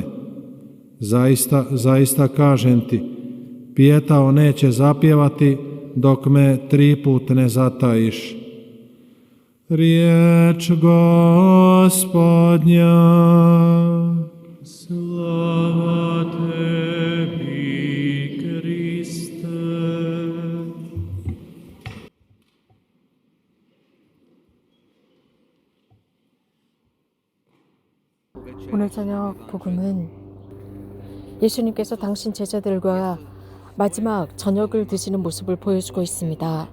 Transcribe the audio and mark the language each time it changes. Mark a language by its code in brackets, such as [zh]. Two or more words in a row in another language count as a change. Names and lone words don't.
[hr] Zaista, zaista kažem ti, pijetao neće zapjevati dok me 3 put ne zatajiš. Riječ Gospodnja. Slava tebi, Kriste. [ko] 오늘 저녁 복음은 예수님께서 당신 제자들과 마지막 저녁을 드시는 모습을 보여주고 있습니다.